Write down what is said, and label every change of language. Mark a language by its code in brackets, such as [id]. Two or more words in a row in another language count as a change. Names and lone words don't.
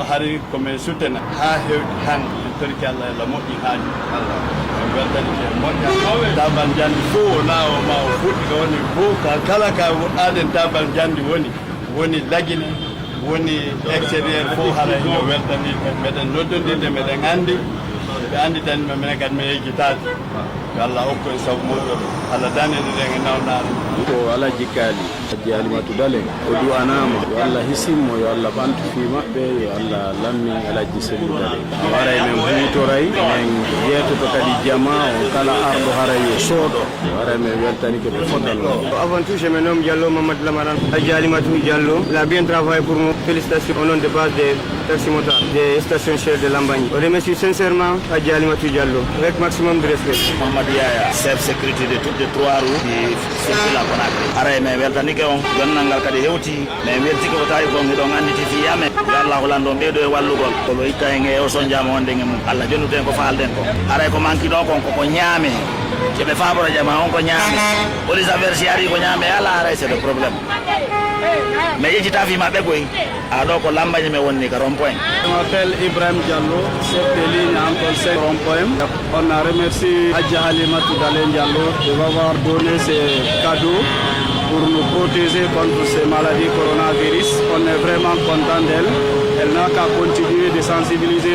[ff] hari ko me sutena ha hewti han korki Allah la moƴƴi haaju Allah weltani ke moƴƴa tabal jandi fo lawo ma o fuɗɗi ko woni fo kala ka aden tabal jandi woni lagine woni extérieur fo hara no weltani meɗen noddodinde meɗen andi ɓe andi tan minen kadi mi yejjitade yo Allah hokku en sabu moƴƴo Allah danede ɗen e nawnare ko ala jikkali Hadja Halimatu Diallo o du'anama yo Allah hisimmo yo Allah ɓantu fi maɓɓe yo Allah lammi Alhaji Seydou Diallo o haray men hutoray men yetoto kadi jama o kala arɗo haray yo sooɗo o haray men weltanike ɓe fodal [fr] Avant tout, je me nomme Diallo Mamadou Lamaran. Hadja Halimatu Diallo, il a bien travaillé pour nous. Félicitations au nom de base des taximotards, des stations chères de Lambagne. On remercie sincèrement Hadja Halimatu Diallo avec maximum de respect. Mamadou Yaya, chef sécurité de toutes les trois roues qui circulent à Conakry. [ff] Aray me weltanike on gonnangal kadi hewti me weltike o tawi ko ngiɗo anditi fiyame yo Allah holando ɓeɗo e wallugol koɓe hikka en e o sonjama wonde e mum Allah jonnuten ko falden ko aray ko manki ɗo kon koko ñaame keɓe faabora jama on ko ñaame police affaire si ari ko ñaame ala aray [fr] c'est le problème [ff] mais yejjita fima ɓe goy aɗo ko Lambagne me wonni ka rond-point. [fr] Je m'appelle Ibrahim Diallo, chef de ligne en conseil rond-point. On a remercié Hadja Halimatu Diallo de m'avoir donné ces cadeaux pour nous protéger contre ces maladies coronavirus. On est vraiment content d'elle. Elle n'a qu'à continuer de sensibiliser.